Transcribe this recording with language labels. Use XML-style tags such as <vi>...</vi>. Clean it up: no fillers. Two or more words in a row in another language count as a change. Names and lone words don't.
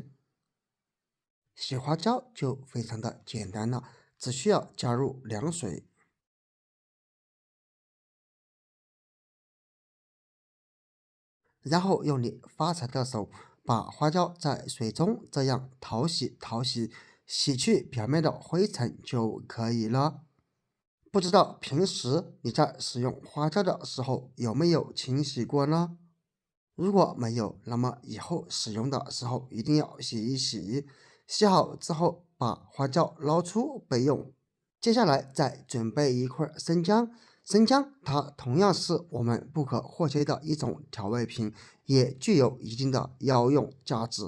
<zh>洗花椒就非常的簡单了，只需要加入凉水，然後用你发财的手把花椒在水中這樣淘洗，洗去表面的灰塵就可以了。不知道平時你在使用花椒的時候有沒有清洗過呢？如果沒有，那麼以後使用的時候一定要洗一洗。洗好之後把花椒撈出備用。接下來再準備一塊生薑。生薑它同樣是我們不可或缺的一種調味品，也具有一定的藥用價值。</zh>